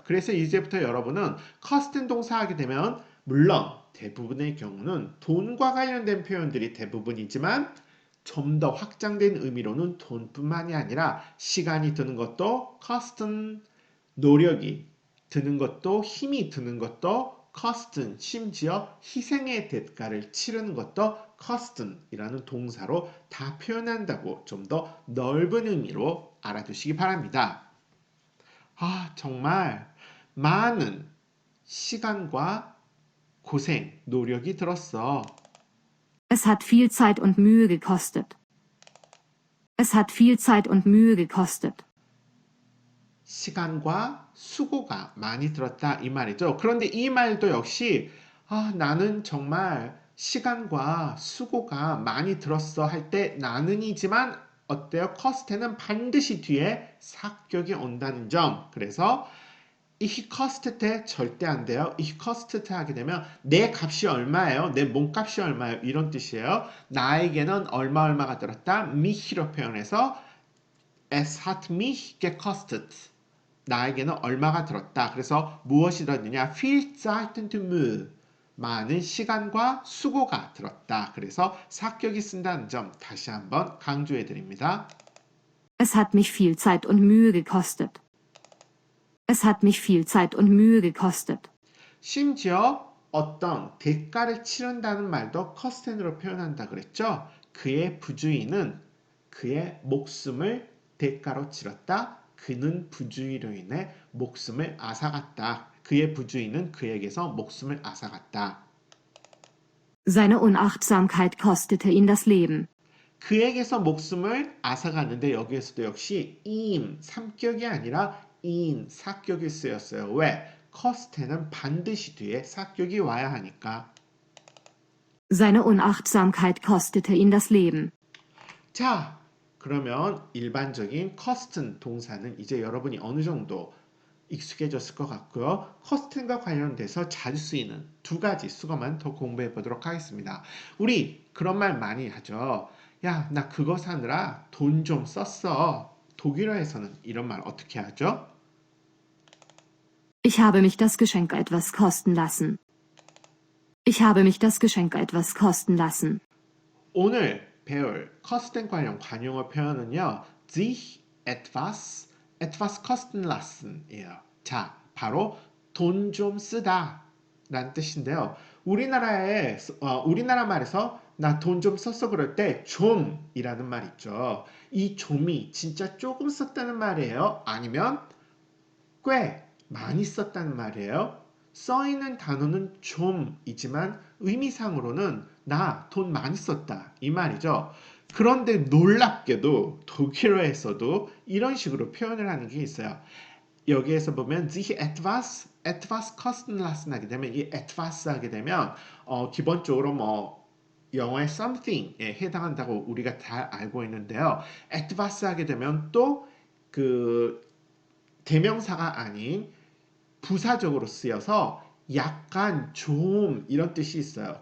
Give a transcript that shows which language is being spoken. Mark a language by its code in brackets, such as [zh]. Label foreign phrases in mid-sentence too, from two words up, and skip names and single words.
[ko] 그래서 이제부터 여러분은 costin 동사 하게 되면 물론 대부분의 경우는 돈과 관련된 표현들이 대부분이지만 좀 더 확장된 의미로는 돈뿐만이 아니라 시간이 드는 것도 costin, 노력이 드는 것도 힘이 드는 것도 costin, 심지어 희생의 대가를 치르는 것도 costin이라는 동사로 다 표현한다고 좀 더 넓은 의미로 알아두시기 바랍니다. 정말 많은 시간과 고생, 노력이 들었어. [de] Es hat viel Zeit und Mühe gekostet. Es hat viel Zeit und Mühe gekostet. [ko] 시간과 수고가 많이 들었다 이 말이죠. 그런데 이 말도 역시 나는 정말 시간과 수고가 많이 들었어 할 때 나는이지만 어때요? 커스트는 반드시 뒤에 사격이 온다는 점. 그래서 [de] ich kostete [ko] 절대 안 돼요. [de] ich kostete [ko] 하게 되면 내 값이 얼마예요? 내 몸값이 얼마예요? 이런 뜻이에요. 나에게는 얼마가 들었다. mich로 표현해서 [de] es hat mich gekostet. [ko] 나에게는 얼마가 들었다. 그래서 무엇이 들었느냐? [de] viel Zeit und Mühe. [ko] 많은 시간과 수고가 들었다. 그래서 사격이 쓴다는 점 다시 한번 강조해 드립니다. [de] Es hat mich viel Zeit und Mühe gekostet. Es hat mich viel Zeit und Mühe gekostet. [ko] 심지어 어떤 대가를 치른다는 말도 커스텐으로 표현한다 그랬죠. 그의 부주의는 그의 목숨을 대가로 치렀다. 그는 부주의로 인해 목숨을 앗아갔다. 그의 부주의는 그에게서 목숨을 앗아갔다. [de] Seine Unachtsamkeit kostete ihn das Leben. [ko] 그에게서 목숨을 앗아갔는데 여기에서도 역시 임, 삼격이 아니라 인, 사격이 쓰였어요. 왜? 커스텐은 반드시 뒤에 사격이 와야 하니까. [de] Seine Unachtsamkeit kostete ihn das Leben. [ko] 자, 그러면 일반적인 커스튼 동사는 이제 여러분이 어느 정도 익숙해졌을 것 같고요. 커스튼과 관련돼서 자주 쓰이는 두 가지 수거만 더 공부해 보도록 하겠습니다. 우리 그런 말 많이 하죠. 야, 나 그거 사느라 돈 좀 썼어. 독일어에서는 이런 말 어떻게 하죠? [de] Ich habe mich das Geschenk etwas kosten lassen. Ich habe mich das Geschenk etwas kosten lassen. [ko] 오늘 배울 커스튼 관련 관용어 표현은요. [de] sich etwas kosten lassen [ko] 이에요. 자, 바로 돈 좀 쓰다 라는 뜻인데요. 우리나라 말에서 나 돈 좀 썼어 그럴 때 좀이라는 말 있죠. 이 좀이 진짜 조금 썼다는 말이에요. 아니면 꽤 많이 썼다는 말이에요. 써있는 단어는 좀이지만 의미상으로는 나 돈 많이 썼다 이 말이죠. 그런데 놀랍게도 독일어에서도 이런 식으로 표현을 하는 게 있어요. 여기에서 보면 [de] sich etwas kosten lassen [ko] 하게 되면 이 etwas 하게 되면 기본적으로 뭐 영어의 something에 해당한다고 우리가 다 알고 있는데요. etwas 하게 되면 또 그 대명사가 아닌 부사적으로 쓰여서 약간 좀 이런 뜻이 있어요.